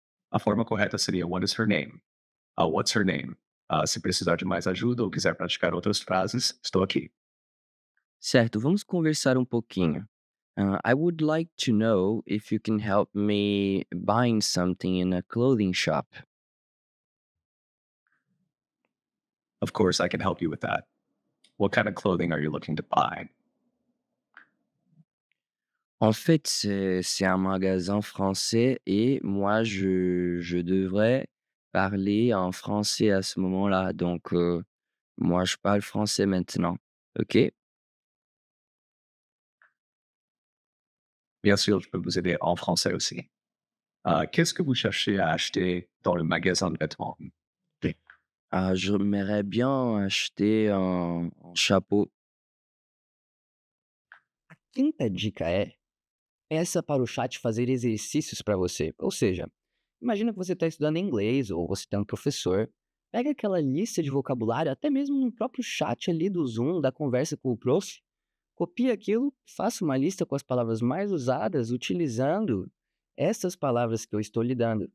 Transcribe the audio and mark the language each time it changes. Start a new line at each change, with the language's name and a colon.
Portuguese: A forma correta seria
English: What is her name? What's her name?
Portuguese: Se precisar de mais ajuda ou quiser praticar outras frases, estou aqui. Certo, vamos conversar um pouquinho.
English: I would like to know if you can help me buying something in a clothing shop. Of course, I can help you with that. What kind of clothing are you looking to buy?
French: En fait, c'est un magasin français et moi, je devrais parler en français à ce moment-là. Donc, moi, je parle français maintenant. OK? Bien sûr, je peux vous aider en français aussi. Qu'est-ce que vous cherchez à acheter dans le magasin de vêtements? Ah, j'aimerais bien acheter un chapeau.
Portuguese: A quinta dica é: peça para o chat fazer exercícios para você. Ou seja, imagina que você está estudando inglês ou você tem um professor. Pega aquela lista de vocabulário, até mesmo no próprio chat ali do Zoom, da conversa com o prof. Copie aquilo, faça uma lista com as palavras mais usadas, utilizando essas palavras que eu estou lhe dando.